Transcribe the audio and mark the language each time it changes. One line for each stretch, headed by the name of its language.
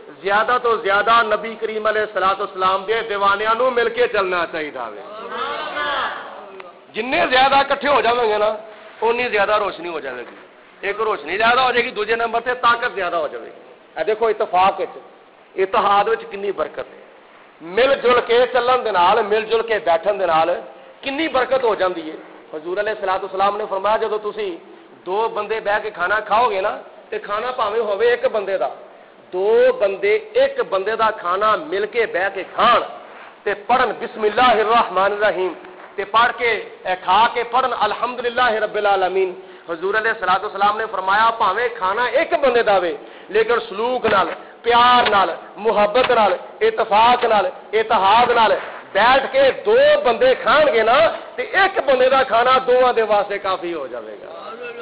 Punjabi: زیادہ تو زیادہ نبی کریم علیہ الصلوۃ والسلام دے دیوانیاں نو مل کے چلنا چاہیے وے. جن زیادہ کٹھے ہو جاؤ گے نا اونی زیادہ روشنی ہو جائے گی.
Urdu: ایک روشنی زیادہ ہو جائے گی, دوسرے نمبر سے طاقت زیادہ ہو جائے گی.
Punjabi: دیکھو اتفاق اتحاد کنی برکت ہے. مل جل کے چلن دے نال, مل جل کے بیٹھن دے نال کنی برکت ہو جاندی ہے. حضور علیہ الصلوۃ والسلام نے فرمایا جدو تسی دو بندے بہ کے کھانا کھاؤ گے نا تے کھانا پاویں ہوے ایک بندے دا, دو بندے ایک بندے دا کھانا مل کے بہ کے کھان تے پڑھن
Arabic: بسم اللہ الرحمن الرحیم
Punjabi: تے پڑھ کے کھا کے پڑھن
Arabic: الحمدللہ رب العالمین.
Punjabi: حضور علیہ الصلوۃ والسلام نے فرمایا پاویں کھانا ایک بندے دا وے لیکن سلوک نال, پیار نال, محبت نال, اتفاق نال, اتحاد نال بیٹھ کے دو بندے کھان گے نا تے ایک بندے دا کھانا دوواں دے واسطے کافی ہو جاوے گا.